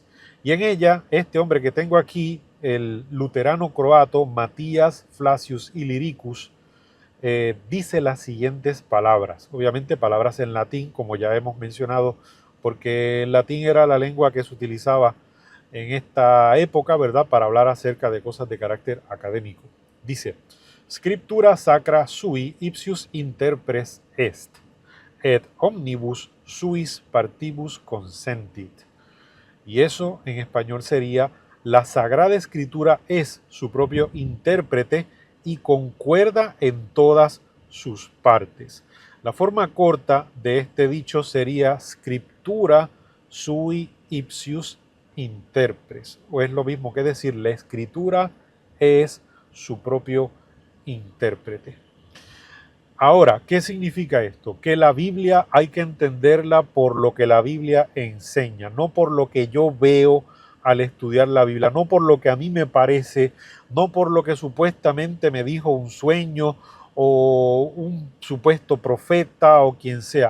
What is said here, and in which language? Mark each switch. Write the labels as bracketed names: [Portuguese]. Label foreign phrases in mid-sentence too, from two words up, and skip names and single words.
[Spanish] Y en ella, este hombre que tengo aquí, el luterano croato Matías Flacius Illyricus, dice las siguientes palabras, obviamente palabras en latín, como ya hemos mencionado, porque el latín era la lengua que se utilizaba en esta época, ¿verdad?, para hablar acerca de cosas de carácter académico. Dice: [Latin] Scriptura sacra sui ipsius interpres est, et omnibus suis partibus consentit. [Spanish] Y eso en español sería: la Sagrada Escritura es su propio intérprete y concuerda en todas sus partes. La forma corta de este dicho sería [Latin] scriptura sui ipsius interpres, [Spanish] o es lo mismo que decir la escritura es su propio intérprete. Ahora, ¿qué significa esto? Que la Biblia hay que entenderla por lo que la Biblia enseña, no por lo que yo veo al estudiar la Biblia, no por lo que a mí me parece, no por lo que supuestamente me dijo un sueño o un supuesto profeta o quien sea.